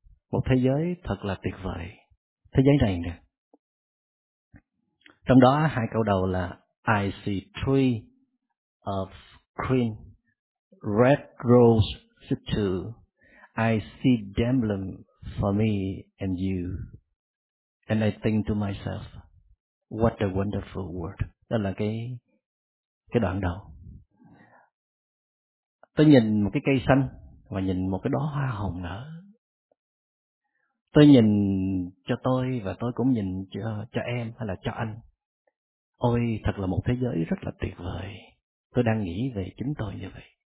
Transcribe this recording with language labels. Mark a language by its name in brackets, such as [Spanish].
[Vietnamese] Một thế giới thật là tuyệt vời. Thế giới này nè. Trong đó hai câu đầu là [English] I see tree of green, red roses too. I see them bloom for me and you. And I think to myself, what a wonderful world. [Vietnamese] Đó là cái đoạn đầu. Tôi nhìn một cái cây xanh và nhìn một cái đóa hoa hồng nở. Tôi nhìn cho tôi và tôi cũng nhìn cho em hay là cho anh. Ôi, thật là một thế giới rất là tuyệt vời. Tôi đang nghĩ về chính tôi như vậy.